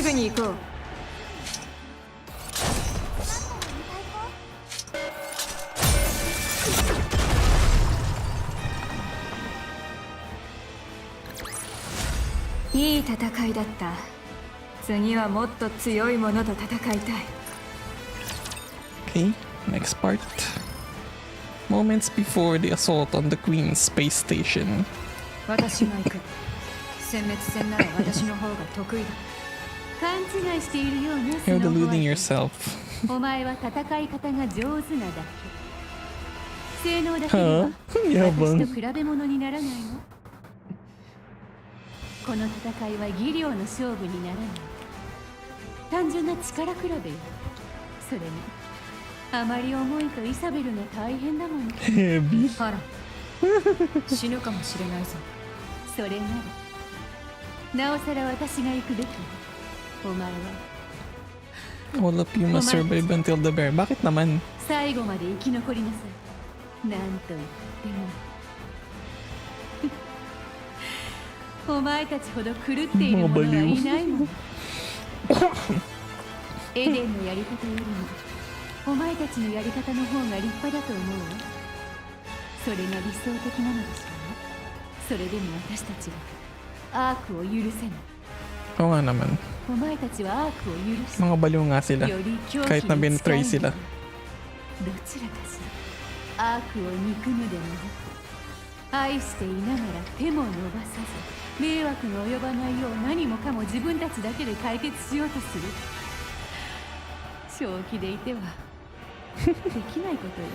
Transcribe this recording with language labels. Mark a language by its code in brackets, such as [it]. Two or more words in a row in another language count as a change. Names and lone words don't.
[ja] すぐに行こう。いい戦いだった。次はもっと強いものと戦いたい。 [en] Okay, next part. Moments before the assault on the Queen's space station. [ja] 私が行く。殲滅戦なら私の方が得意だ。勘違いしているようね。 [en] You're deluding yourself. [ja] お前は戦い方が上手なだけ。性能だけでは [tl] Yabang. [ja] 私と比べ物にならないの。この戦いは技量の勝負にならない。単純な力比べよ。それにあまり重いとイサベルが大変だもの。 [en] Heavy. [ja] ハラン、死ぬかもしれないぞ。それならなおさら私が行くべき。お前は [en] All of you must survive until the bear. [tl] Bakit naman? [ja] 最後まで生き残りなさい。なんと言ってもお前たちほど狂っている者はいないもん。エデンのやり方よりもお前たちのやり方の方が立派だと思うわ。それが理想的なのでしょうね。それでも私たちはアークを許せない。 [tl] Oo nga naman. [ja] お前たちはアークを許し [tl] Mga baliw nga sila. [ja] より狂気 [tl] Kahit na [ja] に近い [tl] binetray sila. [ja] どちらかしらアークを憎むでもなく愛していながら手も伸ばさず迷惑の及ばないよう何もかも自分たちだけで解決しようとする。正気でいてはできないことよ。